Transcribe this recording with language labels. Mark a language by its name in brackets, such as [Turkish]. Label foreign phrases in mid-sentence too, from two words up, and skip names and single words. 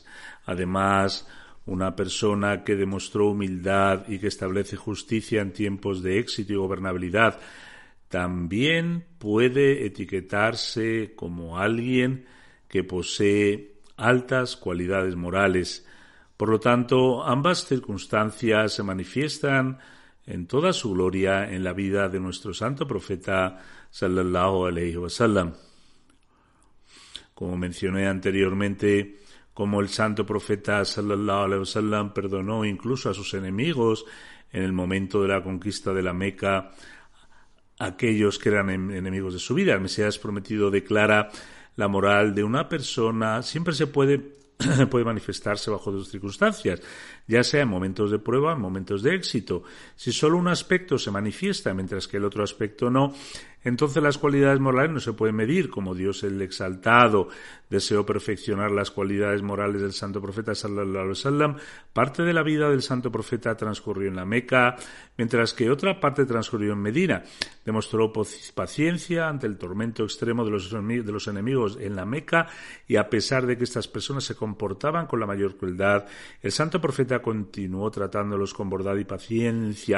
[Spanish] Además, una persona que demostró humildad y que establece justicia en tiempos de éxito y gobernabilidad, también puede etiquetarse como alguien que posee altas cualidades morales. Por lo tanto, ambas circunstancias se manifiestan en toda su gloria en la vida de nuestro santo profeta [Arabic] صلى الله عليه وسلم. [Spanish] Como mencioné anteriormente, como el santo profeta [Arabic] صلى الله عليه وسلم [Spanish] perdonó incluso a sus enemigos en el momento de la conquista de la Meca, aquellos que eran enemigos de su vida. El Mesías prometido declara: la moral de una persona siempre se puede manifestarse bajo dos circunstancias, ya sea en momentos de prueba, en momentos de éxito. Si solo un aspecto se manifiesta mientras que el otro aspecto no, entonces las cualidades morales no se pueden medir. Como Dios el Exaltado deseó perfeccionar las cualidades morales del santo profeta [Arabic] صلى الله عليه وسلم, [Spanish] parte de la vida del santo profeta transcurrió en la Meca, mientras que otra parte transcurrió en Medina. Demostró paciencia ante el tormento extremo de los enemigos en la Meca, y a pesar de que estas personas se comportaban con la mayor crueldad, el santo profeta continuó tratándolos con bondad y paciencia.